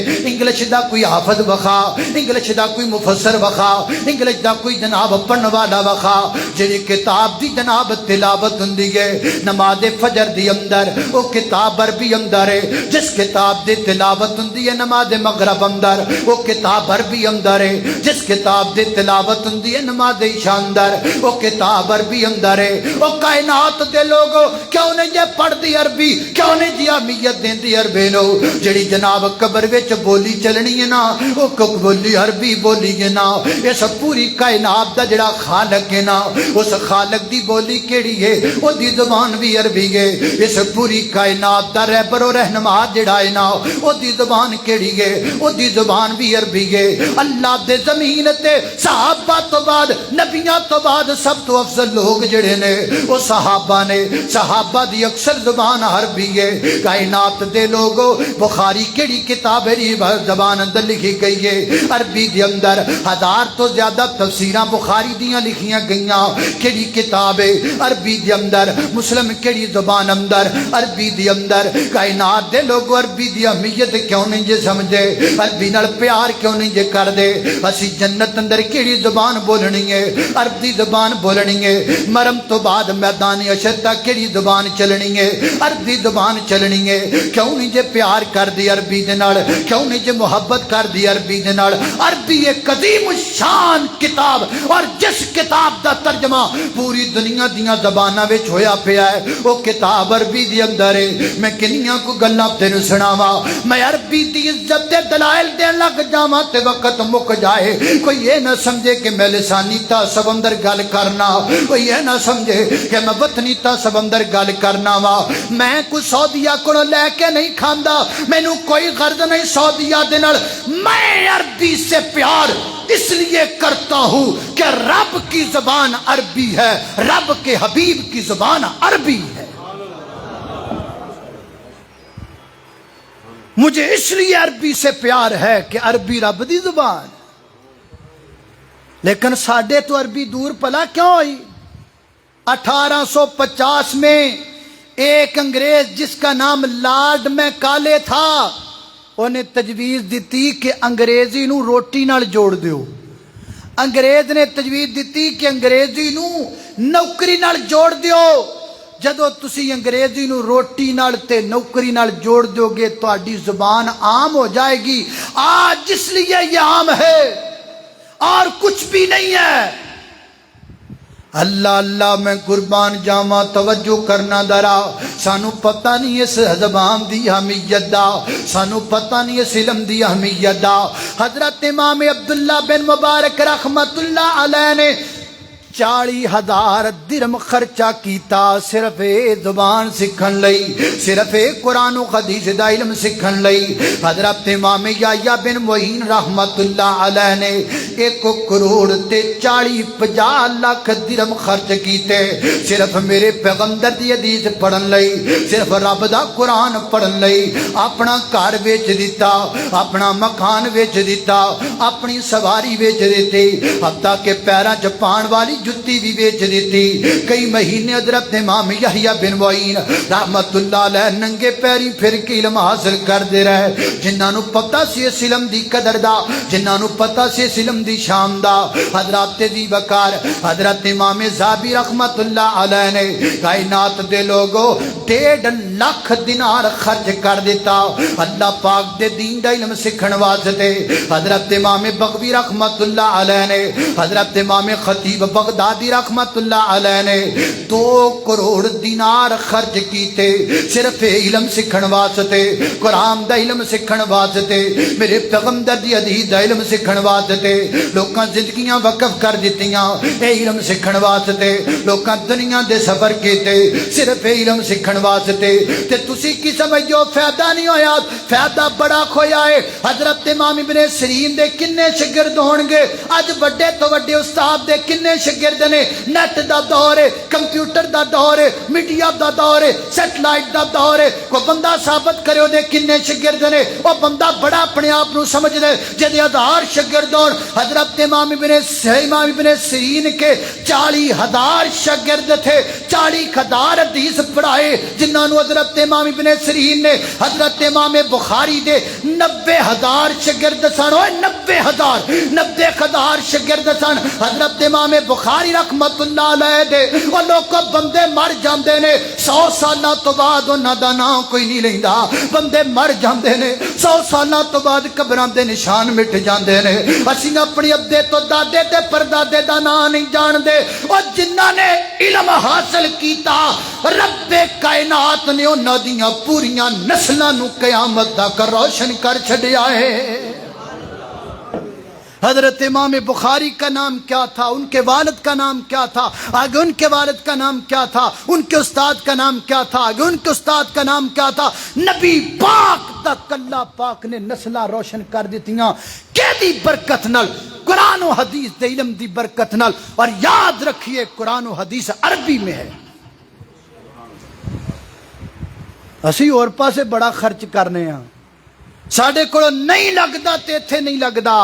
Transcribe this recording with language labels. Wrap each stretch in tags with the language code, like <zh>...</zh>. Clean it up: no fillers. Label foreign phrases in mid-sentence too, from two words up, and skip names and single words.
<pa>انگلش دا کوئی حافظ وخا، انگلش دا کوئی مفسر وخا، انگلش دا کوئی جناب پڑھن والا وخا، جڑی کتاب دی جناب تلاوت ہوندی ہے نماز فجر دی اندر وہ کتاب عربی اندر ہے۔ جس کتاب دی تلاوت ہوندی ہے نماز مغرب اندر وہ کتاب عربی اندر ہے۔ جس کتاب دی تلاوت ہوندی ہے نماز عشاء اندر وہ کتاب عربی اندر ہے۔ وہ کائنات دے لوگو کیوں نہیں جے پڑھ دی عربی، کیوں نہیں جی اہمیت دیندی عربی نو؟ جڑی جناب قبر وچ بولی چلنی ہے نا وہ بولی عربی بولی ہے نا۔ اس پوری کائنات دا جڑا خالق ہے نا اس خالق دی بولی کیڑی ہے وہ دی زبان بھی عربی ہے۔ اس پوری کائنات دا رہبر و رہنما جڑا ہے نا وہ دی زبان کیڑی ہے وہ دی زبان بھی عربی ہے۔ اللہ دے زمین تے صحابہ تو بعد نبیاں تو بعد سب تو افضل لوگ جڑے نے وہ صحابہ نے۔ صحابہ دی اکثر زبان عربی ہے۔ کائنات دے لوگو بخاری کیڑی کتاب ہے زبان اندر لکھی گئی ہے عربی دے اندر۔ 1000 تو زیادہ تفسیراں بخاری دیاں لکھیاں گئیاں کیڑی کتاب ہے عربی دی اندر۔ مسلم کیڑی زبان اندر عربی دی اندر۔ کائنات دے لوگ عربی دی اہمیت کیوں نہیں جے سمجھے؟ عربی نال پیار کیوں نہیں جے کر دے؟ اسی جنت اندر کیڑی زبان بولنی ہے؟ عربی زبان بولنی ہے۔ مرم تو بعد میدان حشر تک کیڑی زبان چلنی ہے؟ عربی زبان چلنی ہے۔ کیوں نہیں جے پیار کر دی عربی دے نال؟ کیوں نہیں جے محبت کر دی عربی دے نال؟ عربی ایک عظیم الشان کتاب اور جس کتاب دا ترجمہ پوری دنیا دیاں زباناں وچ ہویا پیا ہے وہ کتاب عربی دی اندر ہے۔ میں کنیاں کو گلاں تینوں سناواں، میں عربی دی عزت دے دلائل دین لگ جاواں تے وقت مک جائے۔ کوئی یہ نہ سمجھے کہ میں لسانی تعصب اندر گل کرنا، کوئی یہ نہ سمجھے کہ میں وطنی تعصب اندر گل کرنا وا۔ میں کوئی سعودیہ کو لے کے نہیں کھاندا، مینوں کوئی غرض نہیں سعودیہ دے نال۔</pa> <ur>میں عربی سے پیار اس لیے کرتا ہوں کہ رب کی زبان عربی ہے، رب کے حبیب کی زبان عربی ہے۔ مجھے اس لیے عربی سے پیار ہے کہ عربی</ur> <pa>رب دی زبان۔ لیکن ساڈے تو عربی دور پلا کیوں ہوئی؟</pa> <ur>1850 میں ایک انگریز جس کا نام لارڈ میکالے تھا انہیں تجویز دیتی کہ انگریزی</ur> <pa>نو روٹی نال جوڑ دیو۔ انگریز نے تجویز دیتی کہ انگریزی نو نوکری نال جوڑ دیو۔ جدو تسی انگریزی نو روٹی نال تے نوکری نال جوڑ دیو گے تو آڈی زبان عام ہو جائے گی۔</pa> <ur>آج اس لیے یہ عام ہے اور کچھ بھی نہیں ہے۔</ur> <pa>اللہ اللہ میں قربان جاواں، توجہ کرنا درا۔ سانو پتہ نہیں اس زبان دی اہمیت دا، سانو پتہ نہیں اس علم دی اہمیت دا۔ حضرت امام عبداللہ بن مبارک رحمت اللہ علیہ نے 40,000 درہم خرچہ کیتا صرف زبان سکھن لئی، صرف قرآن و حدیث دا علم سکھن لئی۔ حضرت امام یحییٰ بن معین رحمت اللہ علیہ نے 1 کروڑ تے 40-50 لاکھ درہم خرچ کیتے صرف میرے پیغمبر دی حدیث پڑھن لئی، صرف رب دا قرآن پڑھن لئی. اپنا گھر ویچ دتا، اپنا مکان ویچ دتا، اپنی سواری ویچ دی، ہفتہ کے پیراں چ پان والی جتی وی ویچ دی. کئی مہینے حضرت امام یحییٰ بن معین رحمت اللہ علیہ ننگے پیری پھر کے علم حاصل کرتے رہے. جنہاں نوں پتہ سی اس علم دی قدر دا، جنہاں نوں پتہ سی اس علم دی شان دا. حضرت دی وقار حضرت امام ذہبی رحمت اللہ علیہ نے کائنات دے لوگو 1.5 لاکھ دینار خرچ کر دتا اللہ پاک دے دین دا علم سکھن واسطے. حضرت امام بغوی رحمت اللہ علیہ نے، حضرت امام خطیب بغدادی رحمت اللہ علیہ نے 2 کروڑ دینار خرچ کیتے صرف علم سکھن واسطے، قرآن دا علم سکھن واسطے، میرے پیغمبر دی حدیث دا علم سکھن واسطے. لوکاں زندگیاں وقف کر دتیاں اے علم سکھن واسطے، لوکاں دنیا دے سفر کیتے صرف علم سکھن واسطے. تے تسی کی سمجھو فائدہ نہیں ہویا? فائدہ بڑا ہویا ہے. حضرت امام ابن سیرین دے کنے شاگرد ہونگے? اج وڈے توں وڈے استاد دے کنے شاگرد نے? نیٹ دا دور ہے، کمپیوٹر دا دور ہے، میڈیا دا دور ہے، سیٹلائٹ دا دور ہے. کوئی بندہ ثابت کرے اوہدے کنے شاگرد نے? وہ بندہ بڑا اپنے آپ کو سمجھدا جہدے ادھار شاگرد ہون.</pa> <ur>حضرت امام ابن سیرین کے 40,000 شاگرد تھے، 40,000 حدیث پڑھائے جنہوں نے حضرت امام ابن سیرین نے.</ur> <pa>حضرت امام بخاری دے 90,000 شاگرد سن، 90,000 شاگرد سن. حضرت امام بخاری رحمت اللہ علیہ دے وہ لوگ بندے مر جاتے نے 100 سال توں بعد اوہناں دا نام کوئی نہیں لیندا. بندے مر جاتے نے 100 سال توں بعد قبراں دے نشان مٹ جاتے نے. اسیں اپنے ابے توں دادے تے پردادے دا نام نہیں جانتے. اور جنہاں نے علم حاصل کیتا رب کائنات نے اوہناں دیاں پوریاں نسلاں نوں قیامت تک روشن کر چھڈیا ہے.</pa> <ur>حضرت امام بخاری کا نام کیا تھا? ان کے والد کا نام کیا تھا؟ آگے ان کے والد کا نام کیا تھا? ان کے استاد کا نام کیا تھا؟ آگے ان کے استاد کا نام کیا تھا?</ur> <pa>نبی پاک تک اللہ پاک نے نسلاں روشن کر دتیاں کہدی برکت نال? قرآن اور حدیث دے علم دی برکت نال.</pa> <ur>اور یاد رکھیے قرآن اور حدیث عربی میں ہے.</ur> <pa>اسی اور پاسے بڑا خرچ کرنے ہیں، ساڈے کول نہیں لگدا تے ایتھے نہیں لگدا.</pa>